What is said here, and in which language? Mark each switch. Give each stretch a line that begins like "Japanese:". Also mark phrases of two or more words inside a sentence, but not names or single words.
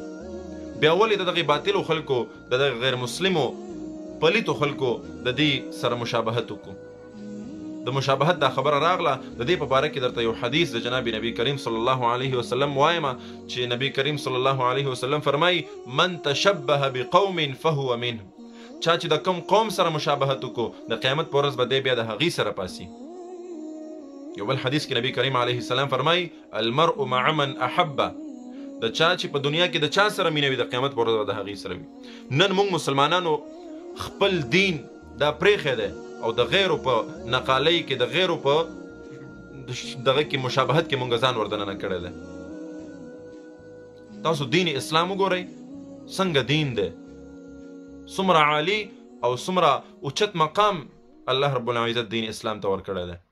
Pashto: بیا ولې د دغې باطلو خلکو د دغه غیر مسلمو پلیتو خلکو د دې سره مشابهت وکړو؟ د مشابهت دا خبره راغله د دې په باره کې درته یو حدیث د جناب نبی کریم
Arabic: صلی الله علیه وسلم
Pashto: وایم چې نبی کریم
Arabic: صلی الله علیه وسلم
Pashto: فرمایي
Arabic: من تشبه بقوم فهو منهم.
Pashto: چا چې د کوم قوم سره مشابهت وکړو د قیامت په ورځ به دی بیا د هغې سره پاسي. یو بل حدیث کې نبی کریم
Arabic: علیه السلام
Pashto: فرمایي
Arabic: المرء مع من احبه.
Pashto: د چا چې په دنیا کې د چا سره مینه وي د قیامت په ورځ به د هغې سره وي. نن موږ مسلمانانو خپل دین دا پرېښی دی او د غیرو په نقالۍ کې د غیرو په دغه کې مشابهت کې موږ ځان وردننه کړی دی. تاسو دین اسلام وګورئ څنګه دین دی، څومره عالی او څومره اوچت مقام الله رب العزت دین اسلام ته ورکړی دی.